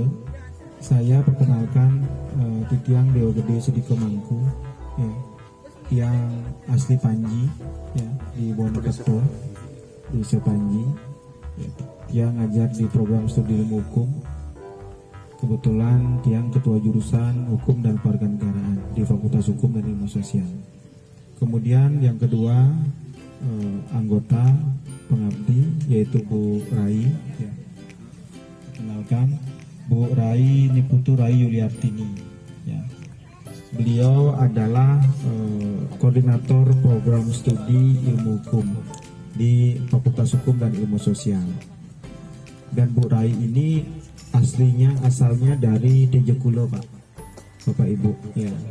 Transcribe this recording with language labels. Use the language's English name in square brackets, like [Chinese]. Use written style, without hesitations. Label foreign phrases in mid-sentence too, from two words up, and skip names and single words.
[Indonesian] Saya perkenalkan Titiang Dewa Gede Sudiko Mangku, ya, yang asli Panji, ya, di Wonokerto, di Panji, ya, yang ngajar di program studi ilmu hukum. Kebetulan tiang ketua jurusan hukum dan kewarganegaraan di Fakultas Hukum dan Ilmu Sosial. Kemudian yang kedua, anggota pengabdi yaitu Bu Rai, ya. Kenalkan, Bu Rai Niputu Rai Yuliartini, ya. Beliau adalah koordinator program studi ilmu hukum di Fakultas Hukum dan Ilmu Sosial. Dan Bu Rai ini asalnya dari Tejekulo, Pak, Bapak Ibu, ya.